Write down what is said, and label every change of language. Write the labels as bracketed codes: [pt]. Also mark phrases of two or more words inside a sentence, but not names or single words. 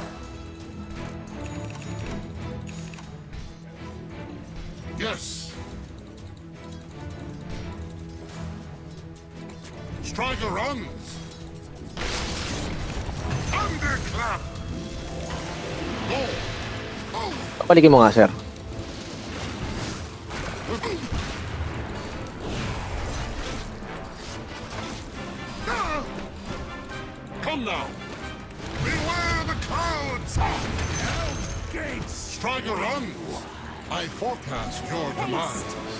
[en] Yes. Striker runs. Thunderclap. Go. Oh. [tl] Kapalikin mo nga, sir. [en] Come now. Beware the clouds. Gates. Striker runs. I forecast your demise.